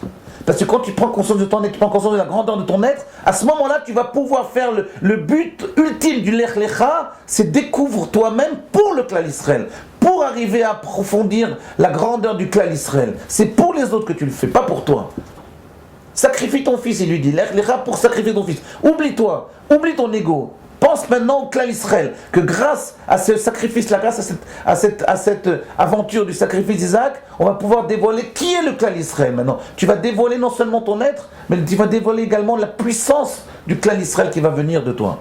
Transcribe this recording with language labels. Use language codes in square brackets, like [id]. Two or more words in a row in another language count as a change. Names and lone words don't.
[fr] Parce que quand tu prends conscience de ton être, tu prends conscience de la grandeur de ton être, à ce moment-là, tu vas pouvoir faire le but ultime du [he] לך לך, [fr] c'est découvre toi-même pour le clan d'Israël. pour arriver à approfondir la grandeur du clan Israël. C'est pour les autres que tu le fais, pas pour toi. Sacrifie ton fils, il lui dit. [he] לך לך [fr] pour sacrifier ton fils. Oublie-toi, oublie ton ego. Pense maintenant au clan Israël, que grâce à ce sacrifice-là, grâce à cette aventure du sacrifice d'Isaac, on va pouvoir dévoiler qui est le clan Israël maintenant. Tu vas dévoiler non seulement ton être, mais tu vas dévoiler également la puissance du clan Israël qui va venir de toi.